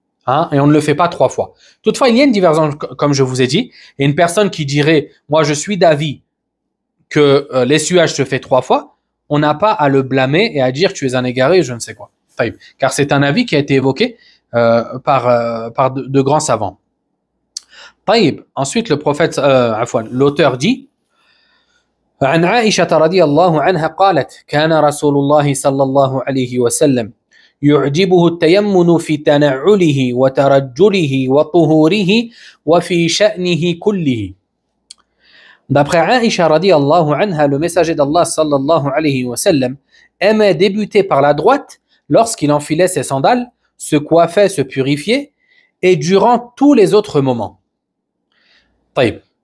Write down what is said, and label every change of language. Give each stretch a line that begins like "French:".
French: Hein, et on ne le fait pas 3 fois. Toutefois, il y a une divergence, comme je vous ai dit, et une personne qui dirait « moi je suis d'avis que l'essuyage se fait 3 fois », on n'a pas à le blâmer et à dire « tu es un égaré » je ne sais quoi. Taïb. Car c'est un avis qui a été évoqué par de grands savants.
Arabic: Taïb.
French: Ensuite, le prophète, l'auteur dit
Arabic: عن عائشة رضي الله عنها قالت كان رسول الله صلى الله عليه وسلم يعجبه التيمن في تنعله وترجله وطهوره وفي شأنه كله.
French: D'après Aïcha
Arabic: radiallahu anha,
French: le messager d'Allah
Arabic: sallallahu alayhi wa sallam
French: aimait débuter par la droite lorsqu'il enfilait ses sandales, se coiffait, se purifiait et durant tous les autres moments.
Arabic: طيب.